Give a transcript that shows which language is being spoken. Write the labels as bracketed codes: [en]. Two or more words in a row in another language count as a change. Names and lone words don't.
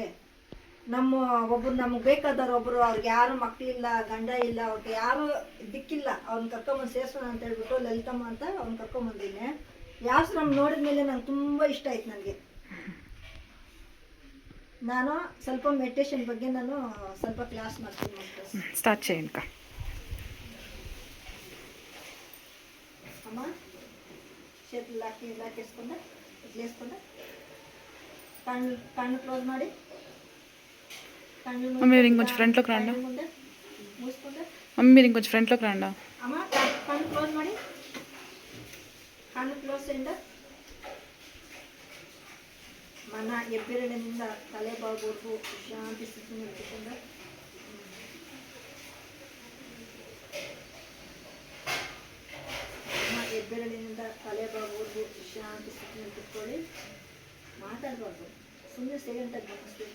[kn] ಒಬ್ಬರು ನಮಗೆ ಬೇಕಾದವ್ರು ಒಬ್ಬರು, ಅವ್ರಿಗೆ ಯಾರು ಮಕ್ಕಳಿಲ್ಲ, ಗಂಡ ಇಲ್ಲ, ಅವ್ರಿಗೆ ಯಾರು ದಿಕ್ಕಿಲ್ಲ, ಅವ್ನ ಕರ್ಕೊಂಬಂದು ಸೇರ್ಸೋಣ ಅಂತ ಹೇಳ್ಬಿಟ್ಟು ಲಲಿತಮ್ಮ ಅಂತ ಅವ್ನ ಕರ್ಕೊಂಬಂದಿನಿ. ಈ ಆಶ್ರಮ ನೋಡಿದ ಮೇಲೆ ನಂಗೆ ತುಂಬ ಇಷ್ಟ ಆಯ್ತು. ನನಗೆ ನಾನು ಸ್ವಲ್ಪ ಮೆಡಿಟೇಷನ್ ಬಗ್ಗೆ ನಾನು ಸ್ವಲ್ಪ ಕ್ಲಾಸ್ ಮಾಡ್ತೀನಿ. [te] ಸ್ಟಾರ್ಟ್ చేయండి. ಅಮ್ಮ చేతులు లాకేసుకుంటా ఇట్లా వేసుకుంటా కళ్ళు క్లోజ్ ಮಾಡಿ మమ్మీ మీరు ఇంకొంచెం ఫ్రంట్లోకి రండి. మమ్మీ మీరు ఇంకొంచెం ఫ్రంట్లోకి రండి. అమ్మ కళ్ళు క్లోజ్ ಮಾಡಿ, కళ్ళు క్లోజ్ చేయండి. [kn] మన ఎబ్బెరಳಿನಿಂದ ತಲೆ ಬಾಗುವರೆಗೂ ಶಾಂತಿ ಸ್ಥಿತಿಯನ್ನು ಇಟ್ಟುಕೊಂಡು ಎಬ್ಬೆರಳಿನಿಂದ ತಲೆ ಬಾಗುವರೆಗೂ ಶಾಂತಿ ಸ್ಥಿತಿಯನ್ನು ಇಟ್ಕೊಳ್ಳಿ. ಮಾತಾಡಬಾರ್ದು, ಸುಮ್ಮನೆ ಸೈಲೆಂಟಾಗಿ ಗಮನಿಸ್ಬೇಕು.